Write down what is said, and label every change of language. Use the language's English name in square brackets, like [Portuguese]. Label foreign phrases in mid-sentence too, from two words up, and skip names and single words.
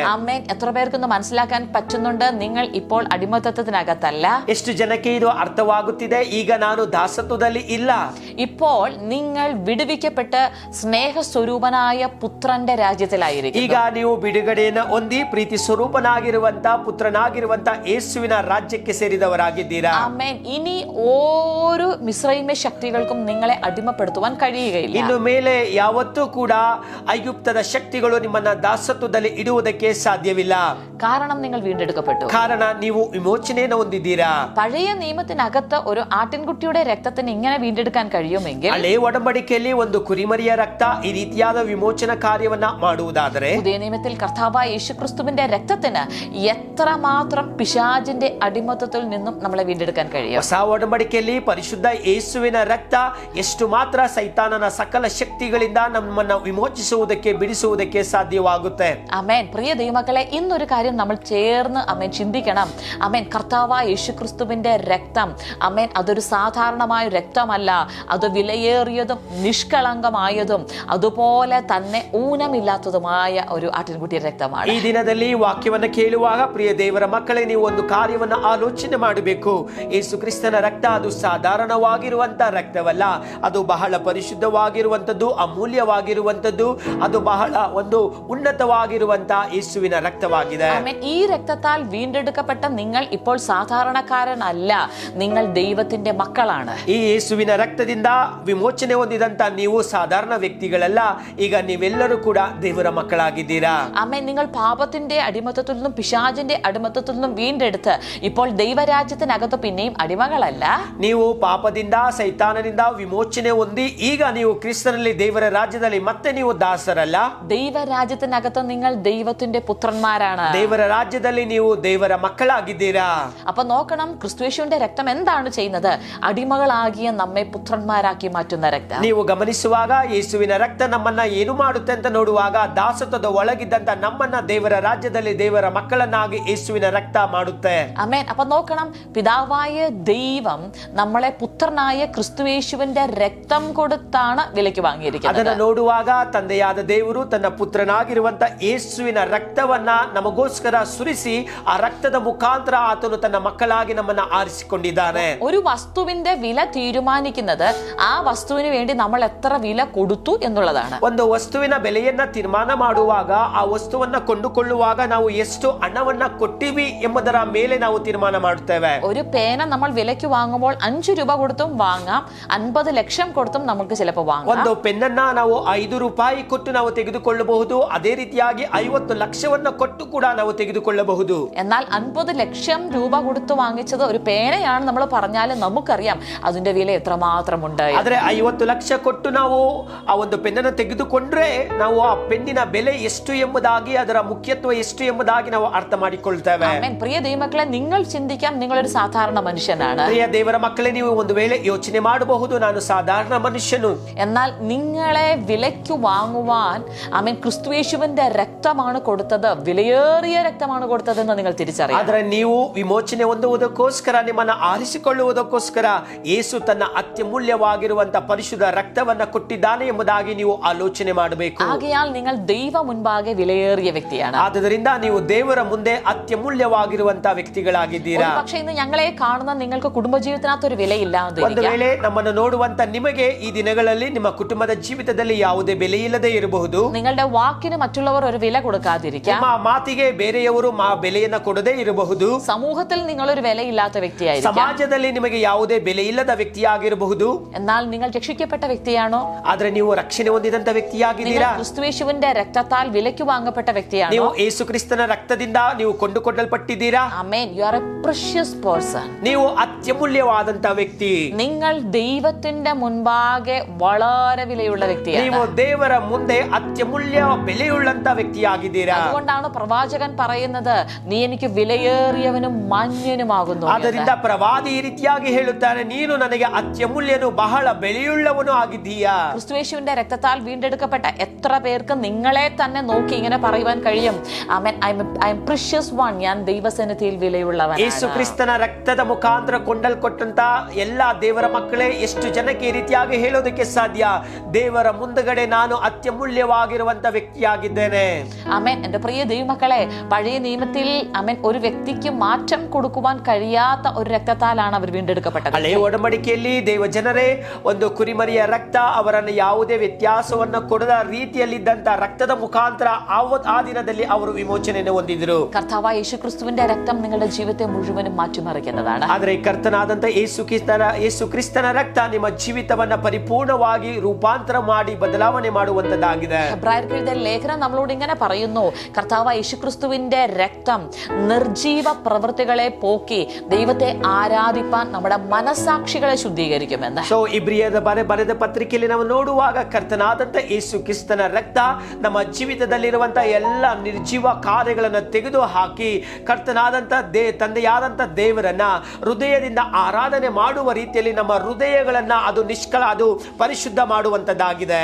[Malayalam] ആമേൻ. എത്ര പേർക്കൊന്ന് മനസ്സിലാക്കാൻ പറ്റുന്നുണ്ട്? നിങ്ങൾ ഇപ്പോൾ അടിമത്തത്തിനകത്തല്ല. [Kannada] ಎಷ್ಟು ಜನಕ್ಕೆ ಇದು ಅರ್ಥವಾಗುತ್ತಿದೆ? ಈಗ ನಾನು ದಾಸತ್ವದಲ್ಲಿ ಇಲ್ಲ. [Malayalam] ഇപ്പോൾ നിങ്ങൾ വിടുവിക്കപ്പെട്ട് സ്നേഹസ്വരൂപനായ പുത്രന്റെ രാജ്യത്തിലായിരിക്കും. [Kannada] ಈಗ ನೀವು ಬಿಡುಗಡೆಯನ್ನು ಹೊಂದಿ ಪ್ರೀತಿ ಸ್ವರೂಪನಾಗಿರುವಂತ ಪುತ್ರನಾಗಿರುವಂತ ಯೇಸುವಿನ ರಾಜ್ಯಕ್ಕೆ ಸೇರಿದವರಾಗಿದ್ದೀರಾ. [Malayalam] ആമേൻ. ഇനി ഓരോ മിസ്രൈമ ശക്തികൾക്കും നിങ്ങളെ അടിമപ്പെടുത്തുവാൻ കഴിയുകയില്ല. [Kannada] ಇನ್ನು ಮೇಲೆ ಯಾವತ್ತೂ ಕೂಡ ಐಗುಪ್ತದ ಶಕ್ತಿಗಳು ನಿಮ್ಮನ್ನ ದಾಸತ್ವದಲ್ಲಿ ಇಡುವುದಕ್ಕೆ ಸಾಧ್ಯವಿಲ್ಲ. [Malayalam] കാരണം നിങ്ങൾ വീണ്ടെടുക്കപ്പെട്ടു. [Kannada] ಕಾರಣ ನೀವು ವಿಮೋಚನೆಯನ್ನು ಹೊಂದಿದ್ದೀರಾ. [Malayalam] പഴയ നിയമത്തിനകത്ത് ഒരു ആട്ടിൻകുട്ടിയുടെ രക്തത്തിന് ഇങ്ങനെ വീണ്ടെടുക്കാൻ കഴിയുമെങ്കിൽ, [Kannada] ಹಳೆ ಒಡಂಬಡಿಕೆಯಲ್ಲಿ ಒಂದು ಕುರಿಮರಿಯ ರಕ್ತ ಈ ರೀತಿಯಾದ ವಿಮೋಚನಾ ಕಾರ್ಯವನ್ನ ಮಾಡುವುದಾದರೆ, [Malayalam] പുതിയ നിയമത്തിൽ കർത്താവായ യേശുക്രിസ്തുവിന്റെ രക്തത്തിന് എത്രമാത്രം പിശാചിന്റെ അടിമത്തത്തിൽ നിന്നും നമ്മളെ വീണ്ടെടുക്കാൻ കഴിയും. [Kannada] ಹೊಸ ಒಡಂಬಡಿಕೆಯಲ್ಲಿ ಪರಿಶುದ್ಧ ಯೇಸುವಿನ ರಕ್ತ ಎಷ್ಟು ಮಾತ್ರ ಸೈತಾನನ ಸಕಲ ಶಕ್ತಿಗಳಿಂದ ನಮ್ಮನ್ನ ವಿಮೋಚಿಸುವುದಕ್ಕೆ ಬಿಡಿಸುವುದಕ್ಕೆ ಸಾಧ್ಯವಾಗುತ್ತೆ. [Malayalam] ആമേൻ. പ്രിയ ദൈവമക്കളെ, ഇന്നൊരു കാര്യം നമ്മൾ ചേർന്ന് ചിന്തിക്കണം. ആമേൻ. കർത്താവായ യേശുക്രിസ്തുവിന്റെ രക്തം ആമേൻ അതൊരു സാധാരണമായ രക്തമല്ല, അത് വിലയേറിയതും നിഷ്കളങ്കമായതും അതുപോലെ തന്നെ ഊനമില്ലാത്തതുമായ ഒരു ആട്ടിൻകുട്ടിയുടെ രക്തമാണ്. [Kannada] ಈ ದಿನದಲ್ಲಿ ವಾಕ್ಯವನ್ನು ಕೇಳುವಾಗ ಪ್ರಿಯ ದೇವರ ಮಕ್ಕಳೇ, ನೀವು ಒಂದು ಕಾರ್ಯವನ್ನು ಆಲೋಚನೆ ಮಾಡಬೇಕು. ಯೇಸು ಕ್ರಿಸ್ತನ ರಕ್ತ ಅದು ಸಾಧಾರಣವಾಗಿರುವಂತ ರಕ್ತವಲ್ಲ, ಅದು ಬಹಳ ಪರಿಶುದ್ಧವಾಗಿರುವಂತದ್ದು, ಅಮೂಲ್ಯವಾಗಿರುವಂತದ್ದು, ಅದು ಬಹಳ ಒಂದು ಉನ್ನತವಾಗಿರುವಂತ ಯೇಸುವಿನ ರಕ್ತವಾಗಿದೆ. [Malayalam] ആമേൻ. ഈ രക്തത്താൽ വീണ്ടെടുക്കപ്പെട്ട നിങ്ങൾ ഇപ്പോൾ സാധാരണക്കാരനല്ല, നിങ്ങൾ ദൈവത്തിന്റെ മക്കളാണ്. [Kannada] ಈ ಯೇಸುವಿನ ರಕ್ತದಿಂದ ವಿಮೋಚನೆ ಹೊಂದಿದಂತ ನೀವು ಸಾಧಾರಣ ವ್ಯಕ್ತಿಗಳಲ್ಲ, ಈಗ ನೀವೆಲ್ಲರೂ ಕೂಡ ದೇವರ ಮಕ್ಕಳಾಗಿದ್ದೀರಾ. [Malayalam] ആമേൻ. നിങ്ങൾ പാപത്തിന്റെ അടിമത്തത്തിൽ നിന്നും പിശാചിന്റെ അടിമത്തത്തിൽ നിന്നും വീണ്ടെടുത്ത് ഇപ്പോൾ ദൈവരാജ്യത്തിനകത്ത് പിന്നെയും അടിമകളല്ല. [Kannada] ನೀವು ಪಾಪದಿಂದ ಸೈತಾನನಿಂದ ವಿಮೋಚನೆ ಹೊಂದಿ ಈಗ ನೀವು ಕ್ರಿಸ್ತನಲ್ಲಿ ದೇವರ ರಾಜ್ಯದಲ್ಲಿ ಮತ್ತೆ ನೀವು ದಾಸರಲ್ಲ, [Malayalam] ദൈവരാജ്യത്തിനകത്ത് നിങ്ങൾ ദൈവത്തിന്റെ പുത്രന്മാരാണ്. [Kannada] ದೇವರ ರಾಜ್ಯದಲ್ಲಿ ನೀವು ದೇವರ ಮಕ್ಕಳಾಗಿದ್ದೀರಾ. [Malayalam] അപ്പൊ നോക്കണം, ക്രിസ്തുയേശുവിന്റെ രക്തം എന്താണ് ചെയ്യുന്നത്? അടിമകളാകിയ നമ്മെ പുത്രന്മാരാക്കി മാറ്റുന്ന രക്തം. [Kannada] ನೀವು ಗಮನಿಸುವಾಗ ಯೇಸುವಿನ ರಕ್ತ ನಮ್ಮನ್ನ ಏನು ಮಾಡುತ್ತೆ ಅಂತ ನೋಡುವಾಗ, ದಾಸತ್ವದ ಒಳಗಿದ್ದಂತ ನಮ್ಮನ್ನ ದೇವರ ರಾಜ್ಯದಲ್ಲಿ ದೇವರ ಮಕ್ಕಳನ್ನಾಗಿ ಯೇಸುವಿನ ರಕ್ತ ಮಾಡುತ್ತೆ. [Malayalam] ആമേൻ. അപ്പൊ നോക്കണം, പിതാവായ ദൈവം നമ്മളെ പുത്രനായ ക്രിസ്തുയേശുവിന്റെ രക്തം കൊടുത്താണ് വിലയ്ക്ക് വാങ്ങിയിരിക്കുന്നത്. [Kannada] ಅದನ್ನ ನೋಡುವಾಗ ತಂದೆಯಾದ ದೇವರು ತನ್ನ ಪುತ್ರನಾಗಿರುವಂತ ಯೇಸುವಿನ ರಕ್ತವನ್ನ ನಮಗೋಸ್ಕರ ಸುರಿಸಿ, ಆ ರಕ್ತದ ಮುಖಾಂತರ ಆತನು ತನ್ನ ಮಕ್ಕಳಾಗಿ ನಮ್ಮನ್ನ ಆರಿಸಿಕೊಂಡಿದ್ದಾನೆ. [Malayalam] ഒരു വസ്തുവിന്റെ വില തീരുമാനിക്കുന്നത് ആ വസ്തുവിന് വേണ്ടി നമ്മൾ എത്ര വില കൊടുത്തു എന്നുള്ളതാണ്. [Kannada] ಒಂದು ವಸ್ತುವಿನ ಬೆಲೆಯನ್ನ ತೀರ್ಮಾನ ಮಾಡುವಾಗ, ಆ ವಸ್ತುವನ್ನ ಕೊಂಡುಕೊಳ್ಳುವಾಗ ನಾವು ಎಷ್ಟು ಹಣವನ್ನ ಕೊಟ್ಟಿವಿ ಎಂಬುದರ ಮೇಲೆ ನಾವು ತೀರ್ಮಾನ ಮಾಡುತ್ತೇವೆ. [Malayalam] ഒരു പേന നമ്മൾ വിലയ്ക്ക് വാങ്ങുമ്പോൾ 5 രൂപ കൊടുത്തും വാങ്ങാം, 50 ലക്ഷം കൊടുത്തും നമുക്ക് ചിലപ്പോൾ വാങ്ങാം. [Kannada] ಒಂದು ಪೆನ್ನನ್ನ ನಾವು 5 ರೂಪಾಯಿ ಕೊಟ್ಟು ನಾವು ತೆಗೆದುಕೊಳ್ಳಬಹುದು, ಅದೇ ರೀತಿಯಾಗಿ 50 ಲಕ್ಷವನ್ನ ಕೊಟ್ಟು ಕೂಡ ನಾವು ತೆಗೆದುಕೊಳ್ಳಬಹುದು. [Malayalam] എന്നാൽ 50 ലക്ഷം രൂപ കൊടുത്തു വാങ്ങിച്ചത് ഒരു പേനയാണ് നമ്മൾ പറഞ്ഞാൽ നമുക്കറിയാം അതിന്റെ വില എത്രമാത്രമുണ്ട്. [Kannada] ಆದ್ರೆ 50 ಲಕ್ಷ ಕೊಟ್ಟು ನಾವು ಆ ಒಂದು ಪೆನ್ನನ್ನು ತೆಗೆದುಕೊಂಡ್ರೆ ನಾವು ಆ ಪೆನ್ನಿನ ಬೆಲೆ ಎಷ್ಟು ಎಂಬುದಾಗಿ, ಅದರ ಮುಖ್ಯತ್ವ ಎಷ್ಟು ಎಂಬುದಾಗಿ ನಾವು ಅರ್ಥ ಮಾಡಿಕೊಳ್ತೇವೆ. [Malayalam] ആമേൻ. പ്രിയ ദൈവമക്കളെ, നിങ്ങൾ ചിന്തിക്കാം, നിങ്ങളൊരു സാധാരണ മനുഷ്യനാണ്. [Kannada] ಪ್ರಿಯ ದೇವರ ಮಕ್ಕಳೇ, ನೀವು ಒಂದು ವೇಳೆ ಯೋಚನೆ ಮಾಡಬಹುದು, ನಾನು ಸಾಧಾರಣ ಮನುಷ್ಯನು. [Malayalam] എന്നാൽ നിങ്ങളെ വിലയ്ക്ക് വാങ്ങുവാൻ ആമേൻ ക്രിസ്തുയേശുവിന്റെ രക്തമാണ് കൊടുത്തത്, വിലയേറിയ രക്തമാണ് കൊടുത്തതെന്ന് നിങ്ങൾ തിരിച്ചറിയാം. [Kannada] ಆದ್ರೆ ನೀವು ವಿಮೋಚನೆ ಹೊಂದುವುದಕ್ಕೋಸ್ಕರ, ನಿಮ್ಮನ್ನ ಆರಿಸಿಕೊಳ್ಳುವುದಕ್ಕೋಸ್ಕರ ಯೇಸು ತನ್ನ ಅತ್ಯಮೂಲ್ಯವಾಗಿರುವಂತ ಪರಿಶುದ್ಧ ರಕ್ತವನ್ನ ಕೊಟ್ಟಿದ್ದಾನೆ ಎಂಬುದಾಗಿ ನೀವು ಆಲೋಚನೆ ಮಾಡಬೇಕು. [Malayalam] ആകയാൽ നിങ്ങൾ ദൈവ മുൻപാകെ വിലയേറിയ വ്യക്തിയാണ്. [Kannada] ಆದ್ದರಿಂದ ನೀವು ದೇವರ ಮುಂದೆ ಅತ್ಯಮೂಲ್ಯವಾಗಿರುವಂತ ವ್ಯಕ್ತಿಗಳಾಗಿದ್ದೀರಾ. [Malayalam] പക്ഷേ ഇന്ന് ഞങ്ങളെ കാണുന്ന നിങ്ങൾക്ക് കുടുംബജീവിതത്തിനകത്ത് ഒരു വിലയില്ലാതെ, [Kannada] ಒಂದು ವೇಳೆ ನಮ್ಮನ್ನು ನೋಡುವಂತ ನಿಮಗೆ ಈ ದಿನಗಳಲ್ಲಿ ನಿಮ್ಮ ಕುಟುಂಬದ ಜೀವಿತದಲ್ಲಿ ಯಾವುದೇ ಬೆಲೆ ಇಲ್ಲದೆ ಇರಬಹುದು. [Malayalam] നിങ്ങളുടെ വാക്കിന് മറ്റുള്ളവർ ഒരു വില കൊടുക്കാതിരിക്കാം. [Kannada] ನಿಮ್ಮ ಮಾತಿಗೆ ಬೇರೆಯವರು ಬೆಲೆಯನ್ನ ಕೊಡದೇ ಇರಬಹುದು. [Malayalam] സമൂഹത്തിൽ നിങ്ങൾ ഒരു വിലയില്ലാത്ത വ്യക്തിയായിരിക്കാം. [Kannada] ಸಮಾಜದಲ್ಲಿ ನಿಮಗೆ ಯಾವುದೇ ಬೆಲೆ ಇಲ್ಲದ ವ್ಯಕ್ತಿಯಾಗಿರಬಹುದು. [Malayalam] എന്നാൽ നിങ്ങൾ രക്ഷിക്കപ്പെട്ട വ്യക്തിയാണോ? [Kannada] ಆದ್ರೆ ನೀವು ರಕ್ಷಣೆ ಹೊಂದಿದಂತ ವ್ಯಕ್ತಿಯಾಗಿದ್ದೀರಾ. [Malayalam] ക്രിസ്തുയേശുവിന്റെ രക്തത്താൽ വിലയ്ക്ക് വാങ്ങപ്പെട്ട വ്യക്തിയാണോ? [Kannada] ನೀವು ಯೇಸು ಕ್ರಿಸ್ತನ ರಕ್ತದಿಂದ ನೀವು ಕೊಂಡುಕೊಳ್ಳಲ್ಪಟ್ಟಿದ್ದೀರಾ. [Malayalam] ആമേൻ. [English] You are a precious person. [Kannada] ನೀವು ಅತ್ಯಮೂಲ್ಯವಾದಂತ ವ್ಯಕ್ತಿ. [Malayalam] നിങ്ങൾ ദൈവത്തിന്റെ മുൻപാകെ വളരെ വിലയുള്ള വ്യക്തിയാണ്. [Kannada] ನೀವು ದೇವರ ಮುಂದೆ ಅತ್ಯಮೂಲ್ಯ ಬೆಲೆಯುಳ್ಳಂತ ವ್ಯಕ್ತಿಯಾಗಿದ್ದೀರಾ. [Malayalam] അതുകൊണ്ടാണ് പ്രവാചകൻ പറയുന്നത്, നീ എനിക്ക് വിലയേറിയവനും മാന്യനുമാകുന്നു. [Kannada] ಆದ್ದರಿಂದ ಪ್ರವಾದಿ ಈ ರೀತಿಯಾಗಿ ಹೇಳುತ್ತಾನೆ, ನೀನು ನನಗೆ ಅತ್ಯಮೂಲ್ಯನು, ಬಹಳ ಬೆಲೆಯುಳ್ಳವನು ಆಗಿದ್ದೀಯಾ. [Malayalam] ക്രിസ്തുയേശുവിന്റെ രക്തത്താൽ വീണ്ടെടുക്കപ്പെട്ട എത്ര പേർക്ക് നിങ്ങളെ തന്നെ നോക്കി ഇങ്ങനെ പറയുവാൻ കഴിയും, ആമേൻ, [English] I am precious one, [Malayalam] ഞാൻ ദൈവസന്നിധിയിൽ വിലയുള്ളവനാണ്. [Kannada] ಯೇಸು ಕ್ರಿಸ್ತನ ರಕ್ತದ ಮುಖಾಂತರ ಕೊಂಡಲ್ಕೊಟ್ಟಂತ ಎಲ್ಲಾ ದೇವರ ಮಕ್ಕಳೇ ಎಷ್ಟು ಜನಕ್ಕೆ ಈ ರೀತಿಯಾಗಿ ಹೇಳೋದಕ್ಕೆ ಸಾಧ್ಯ? ದೇವರ ಮುಂದಗಡೆ ನಾನು അത്യമൂല്യವಾಗಿರುವಂತ വ്യക്തിಯಾಗಿದ್ದೇನೆ. [Malayalam] ആമേൻ. എന്റെ പ്രിയ ദൈവമക്കളെ, പഴയ നിയമത്തിൽ ആമേൻ ഒരു വ്യക്തിക്ക് മാറ്റം കൊടുക്കുവാൻ കഴിയാത്ത ഒരു രക്തത്താലാണ് അവർ വീണ്ടെടുക്കപ്പെട്ടത്. [Kannada] ಹಳೆಯ ಒಡಂಬಡಿಕೆಯಲ್ಲಿ ದೇವ ಜನರೇ, ಒಂದು ಕುರಿಮರಿಯ ರಕ್ತ ಅವರನ್ನು ಯಾವುದೇ ವ್ಯತ್ಯಾಸವನ್ನು ಕೊಡದ ರೀತಿಯಲ್ಲಿದ್ದಂತ ರಕ್ತದ ಮುಖಾಂತರ ಆ ದಿನದಲ್ಲಿ ಅವರು ವಿಮೋಚನೆಯನ್ನು ಹೊಂದಿದ್ರು. [Malayalam] കർത്താവായ യേശുക്രിസ്തുവിന്റെ രക്തം നിങ്ങളുടെ ജീവിതത്തെ മുഴുവനും മാറ്റിമറിക്കുന്നതാണ്. [Kannada] ಆದರೆ ಕರ್ತನಾದಂತ ಯೇಸು ಕ್ರಿಸ್ತನ ರಕ್ತ ನಿಮ್ಮ ಜೀವಿತವನ್ನ ಪರಿಪೂರ್ಣವಾಗಿ ರೂಪಾಂತರ ಮಾಡಿ ಬದಲಾವಣೆ ಮಾಡುವಂತದ್ದಾಗಿದೆ. [Malayalam] ഹെബ്രായർക്ക് എഴുതിയ ലേഖനം നമ്മളോട് ഇങ്ങനെ പറയുന്നു, കർത്താവായ യേശുക്രിസ്തുവിന്റെ രക്തം നിർജീവ പ്രവൃത്തികളെ പോക്കി ദൈവത്തെ ആരാധിപ്പാൻ നമ്മുടെ മനസാക്ഷികളെ ശുദ്ധീകരിക്കുമെന്ന്. [Kannada] ಸೊ ಇಬ್ರಿಯದ ಬರೆದ ಪತ್ರಿಕೆಯಲ್ಲಿ ನಾವು ನೋಡುವಾಗ, ಕರ್ತನಾದಂತ ಯೇಸು ಕ್ರಿಸ್ತನ ರಕ್ತ ನಮ್ಮ ಜೀವಿತದಲ್ಲಿರುವಂತಹ ಎಲ್ಲ ನಿರ್ಜೀವ ಕಾರ್ಯಗಳನ್ನು ತೆಗೆದು ಹಾಕಿ, ಕರ್ತನಾದಂತ ತಂದೆಯ ತಂದೆಯಾದಂತ ದೇವರನ್ನ ಹೃದಯದಿಂದ ಆರಾಧನೆ ಮಾಡುವ ರೀತಿಯಲ್ಲಿ ನಮ್ಮ ಹೃದಯಗಳನ್ನ ಅದು ಅದು ಪರಿಶುದ್ಧ ಮಾಡುವಂತದ್ದಾಗಿದೆ.